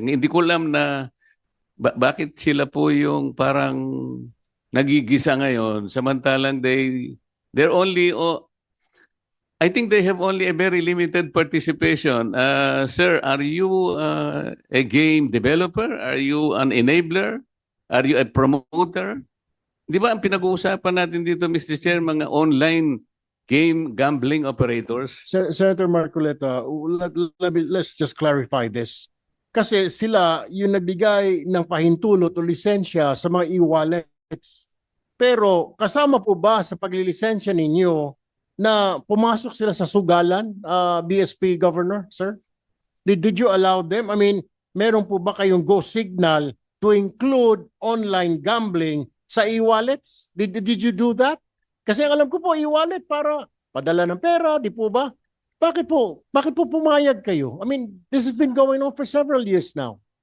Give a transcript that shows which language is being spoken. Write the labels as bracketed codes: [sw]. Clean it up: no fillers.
[tl] Hindi ko alam na bakit sila po yung parang nagigisa ngayon samantalang [en] they're only I think they have only a very limited participation. Sir, are you a game developer? Are you an enabler? Are you a promoter? [tl] Di ba ang pinag-uusapan natin dito, Mr. Chair, mga online game gambling operators? [en] Senator Marcoleta, let's just clarify this. [tl] Kasi sila yung nagbigay ng pahintulot o lisensya sa mga e-wallets. Pero kasama po ba sa paglilisensya ninyo na pumasok sila sa sugalan, BSP Governor, sir? [en] Did you allow them? I mean, [tl] meron po ba kayong [en] go signal to include online gambling sa e-wallets? Did you do that? [tl] Kasi ang alam ko po, e-wallet para padala ng pera, di po ba? Bakit po pumayag kayo? [en] I mean, this has been going on for several years now.